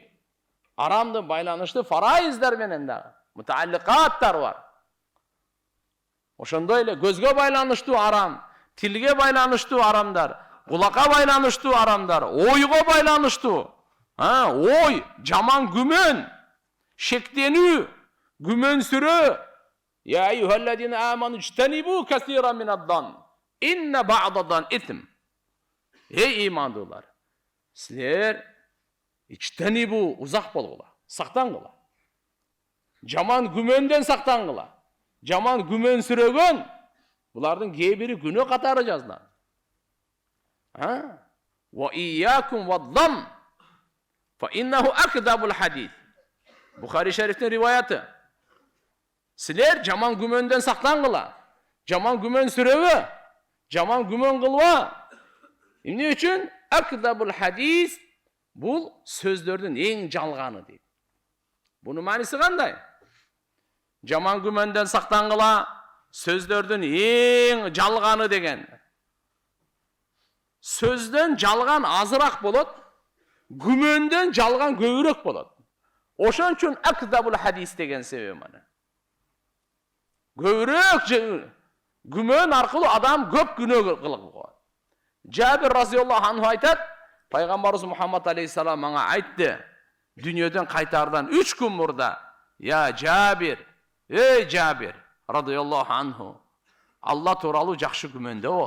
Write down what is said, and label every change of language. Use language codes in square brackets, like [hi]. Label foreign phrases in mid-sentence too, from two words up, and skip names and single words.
[ky] Арамдын байланыштуу фарайыздар менен дагы мутаалликаттар бар. Ошондой эле көзгө байланыштуу арам, тилге байланыштуу арамдар, кулакка байланыштуу арамдар, ойго байланыштуу. Ой, жаман күмөн, шектенүү, күмөнсүрөө. [ar] يا أيها الذين آمنوا اجتنبوا كثيرا من الظن. إن بعض الظن إثم. [ky] Эй ыймандуулар. Сиздер ijtenibu узак болгула, сактангыла. Жаман күмөндөн сактангыла. Жаман күмөн сүрөгөн булардын кебири күнү катары жазылат. [ar] وإياكم والظن فإنه أكذب الحديث. [ky] Бухари шерифтин риваяты. Сиздер жаман күмөндөн сактангыла. Жаман күмөн сүрөгө, жаман күмөн кылба. Эмне үчүн? [ar] أكذب الحديث [ky] бул сөздөрдүн эң жалганы дейип. Бунун мааниси кандай? Жаман күмөндөн сактангыла, сөздөрдүн эң жалганы деген. Сөздөн жалган азыраак болот, күмөндөн жалган көбүрөөк болот. Ошон үчүн [ar] أكذب الحديث [ky] деген себеби мана. Көбүрөөк күмөн аркылуу адам көп күнөө кылып коет. Жабир [ar] رضي الله عنه [ky] айтат, пайгамбарыбыз Мухаммад алейхиссалам мага айтты, дүйнөдөн кайтардан 3 күн мурда, я Жабир, эй Жабир [ar] رضي الله عنه, [ky] Алла тууралуу жакшы күмөндө бол.